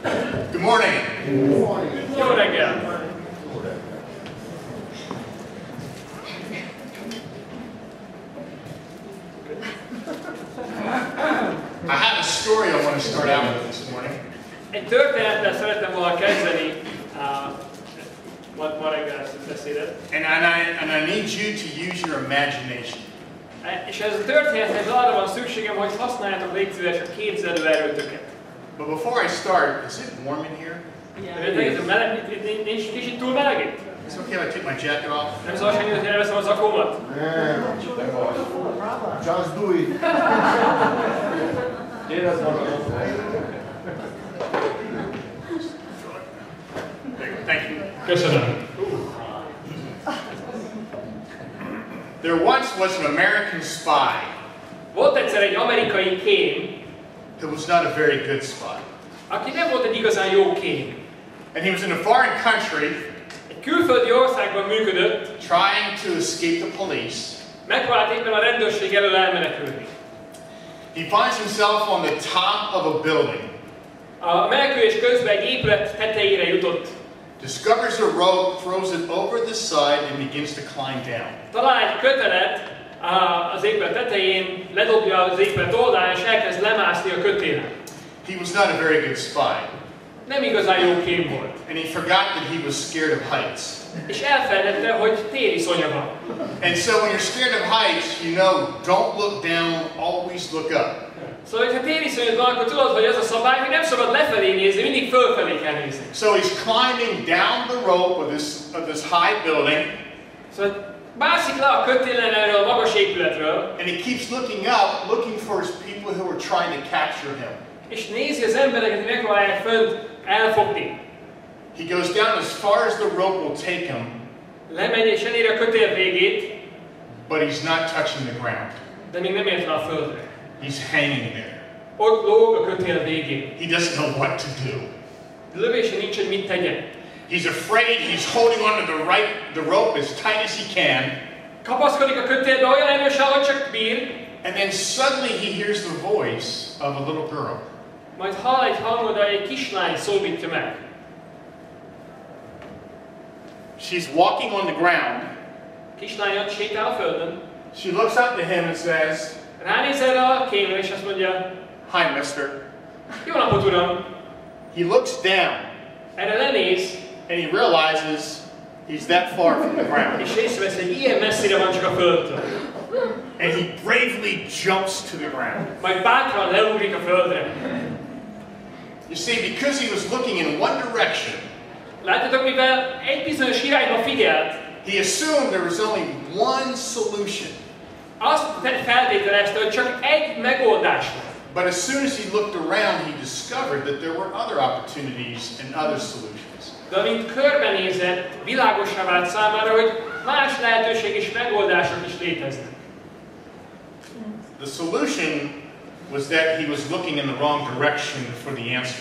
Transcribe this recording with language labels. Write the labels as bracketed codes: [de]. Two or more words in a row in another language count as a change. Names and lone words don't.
[en] Good morning. Good morning. [hu] Jó reggel. [en] I have a story I want to start out with this morning. [hu] Egy történettel szerettem volna kezdeni ma reggel ezt a beszédet. [en] And I need you to use your imagination. [hu] És ez a történethez arra van szükségem, hogy használjátok légy szíves a képzelő erőtöket. [en] But before I start, is it warm in here? [hu] Nincs kicsit túl meleg itt? [en] Is it okay if I take my jacket off? [hu] Nem szabad senki, hogy elveszem az zakómat? [en] Just do it. Thank you. [hu] Köszönöm. [en] There once was an American spy [hu] Volt egyszer egy amerikai kém, [en] who was not a very good spy. [hu] aki nem volt egy igazán jó kém. [en] And he was in a foreign country [hu] Egy külföldi országban működött, [en] trying to escape the police. [hu] megpróbált éppen a rendőrség elől elmenekülni. [en] He finds himself on the top of a building. [hu] A menekülés közben egy épület tetejére jutott. [en] Discovers a rope, throws it over the side, and begins to climb down. [hu] Talál egy kötelet az épület tetején, ledobja az épület oldalán, és elkezd lemászni a kötélen. [en] He was not a very good spy. [hu] Nem igazán jó kém volt. [en] And he forgot that he was scared of heights. [hu] És elfelejtette, hogy tériszonya van. [en] And so when you're scared of heights, you know, don't look down, always look up. [hu] Szóval, hogyha tériszonyod van, akkor tudod, hogy az a szabály, hogy nem szabad lefelé nézni, mindig fölfelé kell nézni. [en] So he's climbing down the rope of this high building. [hu] Szóval mászik le a kötélen erről a magas épületről. [en] And he keeps looking up, looking for his people who are trying to capture him. [hu] És nézi az embereket, hogy megpróbálják fönt elfogni. [en] He goes down as far as the rope will take him. [hu] Lemegy és eléri a kötél végét, [en] But he's not touching the ground. [hu] de még nem ért le a földre. [en] He's hanging there. [hu] Ott lóg a kötél végén. [en] He doesn't know what to do. [hu] Lövése nincs, hogy mit tegyen. [en] He's afraid, he's holding onto the rope as tight as he can. [hu] Kapaszkodik a kötélbe olyan erősen, ahogy csak bír. [en] And then suddenly he hears the voice of a little girl. [hu] Majd hall egy hangot, de egy kislány szólítja meg. [en] She's walking on the ground. [hu] Kislány ott sétál a földön. [en] She looks up to him and says, [hu] Ránéz erre a kémre, és azt mondja, [en] "Hi, mister." [hu] jó napot, uram! [en] He looks down [hu] Erre lenéz, [en] and he realizes he's that far from the ground. [hu] és észrevesz, hogy ilyen messzire van csak a földtől. [en] And he bravely jumps to the ground. [hu] Majd bátran leugrik a földre. [en] You see, because he was looking in one direction, [hu] Látjátok, mivel egy bizonyos irányba figyelt, [en] he assumed there was only one solution. [hu] azt feltételezte, hogy csak egy megoldás van. [en] But as soon as he looked around, he discovered that there were other opportunities and other solutions. [hu] De amint körbenézett, világossá vált számára, hogy más lehetőség és megoldások is léteznek. [en] The solution was that he was looking in the wrong direction for the answer.